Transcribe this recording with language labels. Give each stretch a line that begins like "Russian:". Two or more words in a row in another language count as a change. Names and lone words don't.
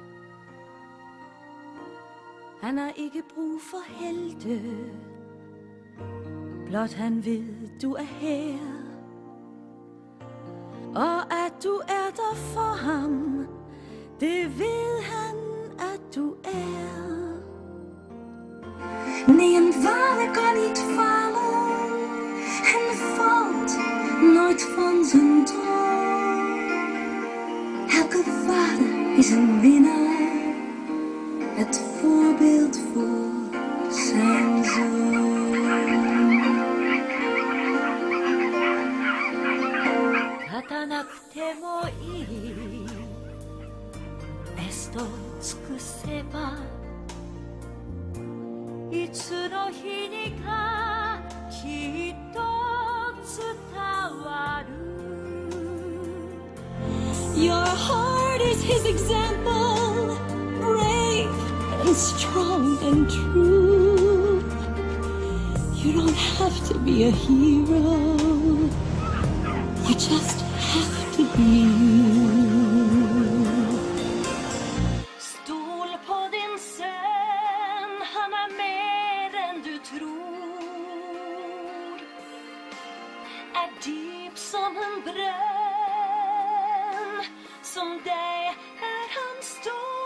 Danish: Han har ikke brug for helte. Blot han ved, du er her. Og at du er der for ham, det ved han, at du er.
Dutch: Nee, een vader kan niet falen en valt nooit van zijn troon. Elke vader is een winnaar, het voorbeeld voor zijn zoon.
Japanese: かたなくてもいい、ベスト尽くせば. いつの日にかきっと伝わる
English: Your heart is his example, brave and strong and true. You don't have to be a hero, you just have to be you.
Swedish: Stol på din son, han är mer än du tror. Är djup som en brunn, som dig är han stor.